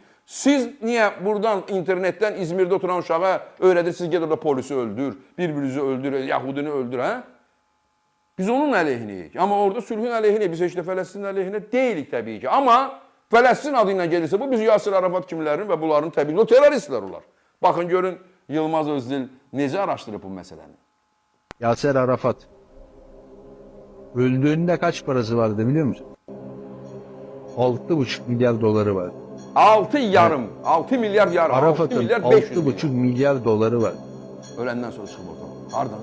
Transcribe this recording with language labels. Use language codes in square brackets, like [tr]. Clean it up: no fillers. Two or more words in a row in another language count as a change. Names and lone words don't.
[az] Siz niyə buradan internetdən İzmirdə oturan uşağa öyrədirsiniz, ged orada polisi öldür, bir-birinizi öldür, Yahudini öldür, hə? Biz onun əleyhinəyik. Amma orada sülhün əleyhinəyik. Biz heç də Fələstin əleyhinə deyilik təbii ki. Amma Fələstin adı ilə gelirsə, bu biz Yasir Arafat kimlərin və bunların təbii ki, o teröristlər olar. Baxın, görün, Yılmaz Özdil necə araşdırıb bu məsələni? [tr] Yasir Arafat öldüğünde kaç parası vardı biliyor musun? 6,5 milyar doları vardı. 6 yarım, 6 milyar yarım, 6 milyar 500 milyon. 6,5 milyar doları var. [az] Öləndən sonra çıxıb ortalığa. Hardan?